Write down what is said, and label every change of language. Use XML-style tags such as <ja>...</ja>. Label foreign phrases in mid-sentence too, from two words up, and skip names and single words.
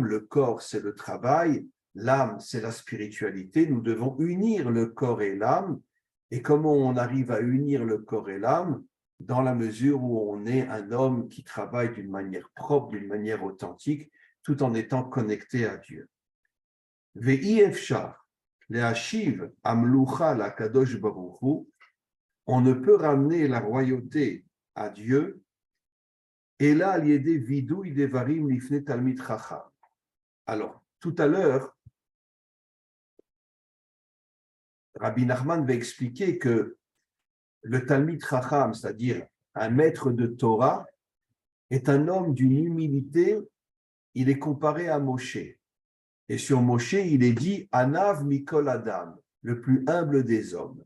<fr>Le corps, c'est le travail, l'âme, c'est la spiritualité. Nous devons unir le corps et l'âme. Et comment on arrive à unir le corps et l'âme? Dans la mesure où on est un homme qui travaille d'une manière propre, d'une manière authentique, tout en étant connecté à Dieu.</fr> <he>ואי אפשר להשיב המלוכה להקדוש ברוך הוא,</he> <fr>on ne peut ramener la royauté à Dieu, et là,</fr> <he>על ידי וידוי דברים לפני תלמיד חכם.</he> <fr>Alors, tout à l'heure, Rabbi Nachman va expliquer que le</fr> <he>תלמיד חכם,</he> <fr>c'est-à-dire un maître de Torah, est un homme d'une humilité. Il est comparé à Moshe. Et sur Moshe, il est dit</fr> <he>ענו מכל אדם,</he> <fr>le plus humble des hommes.</fr>